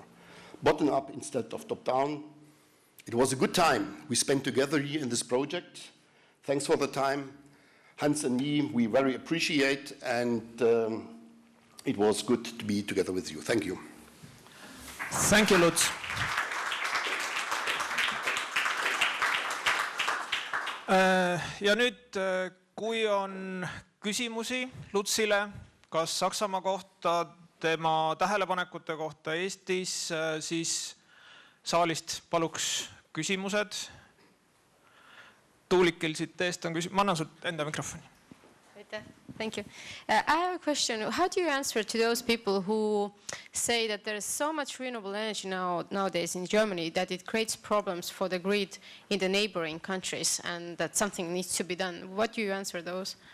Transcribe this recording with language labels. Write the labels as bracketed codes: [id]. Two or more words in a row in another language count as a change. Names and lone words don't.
[en] Bottom up instead of top down. It was a good time we spent together here in this project. Thanks for the time. Hans and me, we very appreciate, and it was good to be together with you. Thank you. Thank you, Lutz. [et] Ja nüüd, kui on küsimusi Lutzile, kas Saksamaa kohta, tema tähelepanekute kohta Eestis, siis saalist paluks küsimused. Tuulikil siit eest on küsimus. Ma annan sult enda mikrofoni. [en] Thank you. I have a question. How do you answer to those people who say that there is so much renewable energy nowadays in Germany that it creates problems for the grid in the neighboring countries and that something needs to be done? What do you answer those?